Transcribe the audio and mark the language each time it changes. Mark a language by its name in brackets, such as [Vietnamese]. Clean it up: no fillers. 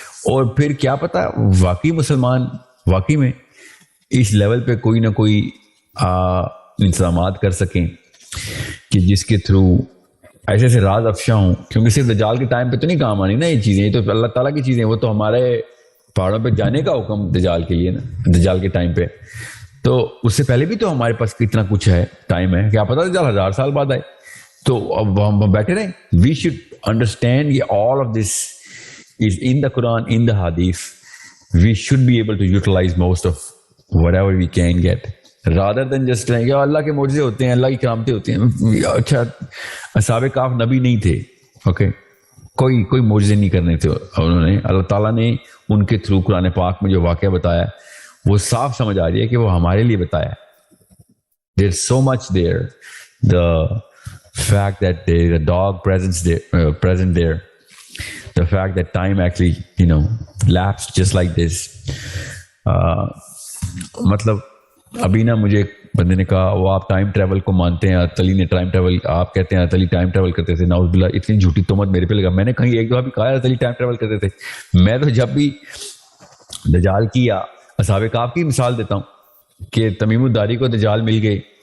[Urdu] اور پھر کیا پتا واقعی مسلمان واقعی میں اس لیول پہ کوئی نہ کوئی انتظامات کر سکیں کہ جس کے تھرو ایسے ایسے راز افشاں ہوں. کیونکہ صرف دجال کے ٹائم پہ تو نہیں کام آنی نا یہ چیزیں, یہ تو اللہ تعالیٰ کی چیزیں, وہ تو ہمارے پہاڑوں پہ جانے کا حکم دجال کے لیے نا, دجال کے ٹائم پہ. تو اس سے پہلے بھی تو ہمارے پاس کتنا کچھ ہے, ٹائم ہے, کیا پتا دجال 1000 سال بعد آئے. تو اب ہم بیٹھے رہیں. [English] We should understand یہ all of this is in the Quran, in the حدیث. We should be able to utilize most of whatever we can get rather than just like [Urdu] اللہ کے معجزے ہوتے ہیں, اللہ کی کرامتیں ہوتی ہیں. اچھا اصحاب کہف نبی نہیں تھے, اوکے, کوئی معجزے نہیں کرنے تھے انہوں نے. اللہ تعالیٰ نے ان کے تھرو قرآن پاک میں جو واقعہ بتایا وہ صاف سمجھ آ رہی ہے کہ وہ ہمارے لیے بتایا. [English] there's so much there, the fact that there is a dog present there, the fact that time actually lapsed just like this. [Urdu] مطلب ابھی نا مجھے بندے نے کہا وہ آپ ٹائم ٹریول کو مانتے ہیں, علی نے ٹائم ٹریول, آپ کہتے ہیں علی ٹائم ٹریول کرتے تھے, نعوذ باللہ اتنی جھوٹی تہمت میرے پہ لگا. میں نے کہیں ایک دفعہ بھی کہا علی ٹائم ٹریول کرتے تھے. میں تو جب بھی دجال کی یا اصحاب کہف کی مثال دیتا ہوں کہ تمیم الداری کو دجال مل گئے